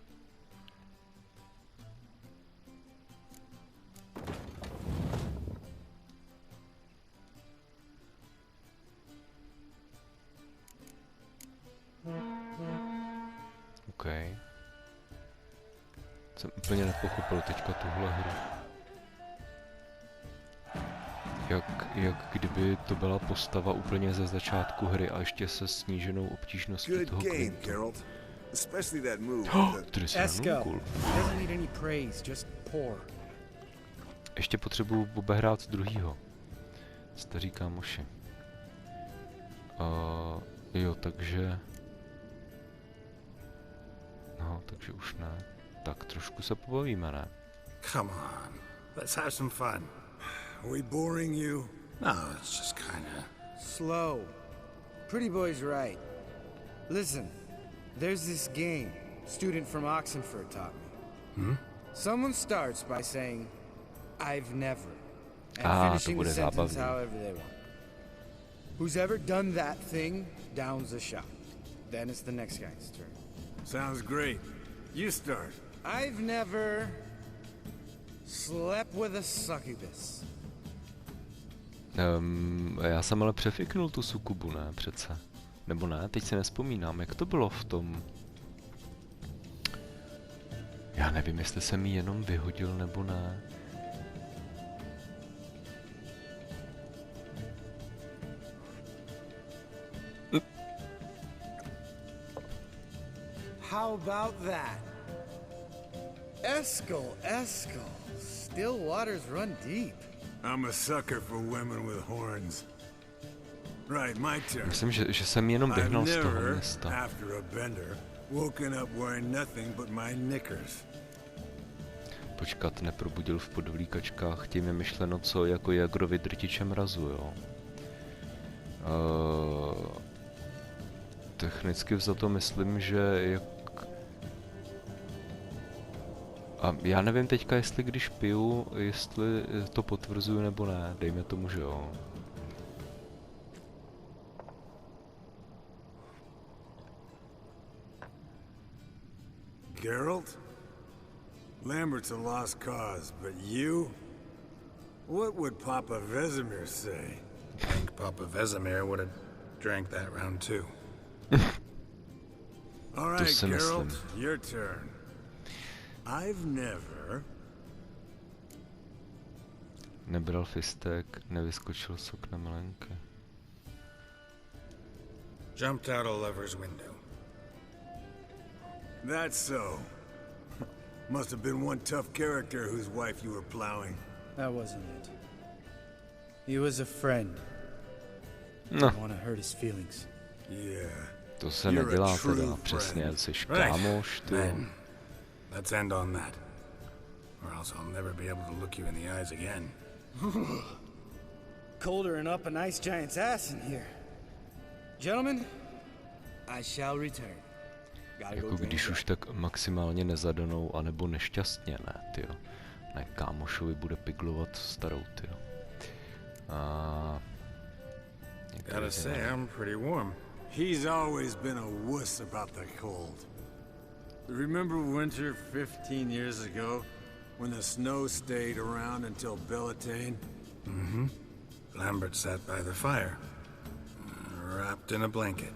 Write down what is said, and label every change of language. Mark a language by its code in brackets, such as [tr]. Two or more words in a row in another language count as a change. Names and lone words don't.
[en] OK. [cs] Jsem úplně nepochopil teďka tuhle hru. Jak kdyby to byla postava úplně ze začátku hry a ještě se sníženou obtížností [en] Good [cs] toho [en] game, [cs] kvintu. [en] Geralt. Especially that move. [cs] Tady se Eskel [en] cool. doesn't need any praise, just pour. [cs] Ještě potřebuju obehrát druhýho. Staří kámoši. Jo, takže... No, takže už ne. Tak trošku se pobavíme, ne? [en] Come on, let's have some fun. Are we boring you? No, it's just kinda... Slow. Pretty boy's right. Listen, there's this game student from Oxenford taught me. Someone starts by saying, I've never, and finishing the [cs] bude [en] sentence [cs] zábavný. [en] however they want. Who's ever done that thing downs a shot. Then it's the next guy's turn. Sounds great. You start. I've never slept with a succubus. [cs] Já jsem ale přefiknul tu sukubu, ne, přece. Nebo ne, teď si nespomínám, jak to bylo v tom... Já nevím, jestli jsem ji jenom vyhodil, nebo ne. [en] How about that? Eskel, still waters run deep. I'm a sucker for women with horns. Right, my turn. [cs] Myslím, že jsem jenom [en] I've [cs] vyhnal z toho [en] never, [cs] města. [en] after a bender, woken up wearing nothing but my knickers. [cs] Počkat, neprobudil v podvlíkačkách, tím je myšleno co jako Jagrovi drtiče mrazu, jo. Technicky vzato myslím, že jak... A já nevím teďka, jestli když piju, jestli to potvrzuju nebo ne, dejme tomu, že jo. [en] Geralt? Lambert's a lost cause, but you? What would Papa Vesemir say? I think Papa Vesemir would have drank that round too. All right, [cs] si Geralt, myslím. [en] your turn. I've never... [cs] Nebral fistek, nevyskočil z okna milenky. [en] Jumped out a lover's window. That's so. Must have been one tough character whose wife you were plowing. That wasn't it. He was a friend. [cs] No, [en] Didn't want to hurt his feelings. Yeah. [cs] to se [en] You're a [cs] nedělá [en] true [cs] teda, přesně, [en] friend. [cs] jsi kámoš, ty. [en] Then, let's end on that. Or else I'll never be able to look you in the eyes again. Colder and up a nice giant's ass in here. Gentlemen, I shall return. Gotta go [cs] Jako [en] drain [cs] když [en] it [cs] už tak maximálně nezadanou, anebo nešťastně, ne, tyjo. Ne, kámošovi bude piglovat starou, tyjo. A... [en] Gotta say, I'm pretty warm. He's always been a wuss about the cold. Remember winter 15 years ago? When the snow stayed around until Bellatane? Mm-hmm. Lambert sat by the fire, wrapped in a blanket.